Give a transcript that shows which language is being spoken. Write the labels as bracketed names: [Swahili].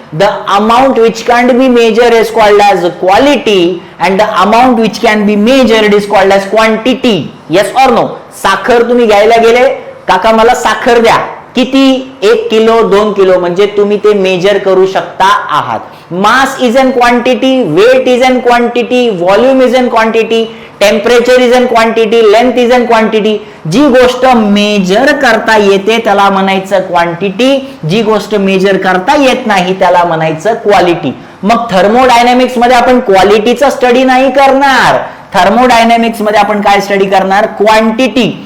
[English] The amount which can be measure is called as quality and the amount which can be measured is called as quantity. Yes or no? [Marathi] साखर तुम्ही घ्यायला गेले, काका मला साखर द्या, किती? 1 किलो 2 किलो, म्हणजे तुम्ही ते मेजर करू शकता आहात. [English] Mass is an quantity, weight is an quantity, volume is an quantity, temperature is an quantity, length is an quantity. [Marathi] जी गोष्ट मेजर करता येते त्याला म्हणायचं क्वांटिटी, जी गोष्ट मेजर करता येत नाही त्याला म्हणायचं क्वालिटी. मग थर्मोडायनॅमिक्स मध्ये आपण क्वालिटीचा स्टडी नाही करणार, थर्मोडायनॅमिक्स मध्ये आपण काय स्टडी करणार? क्वांटिटी.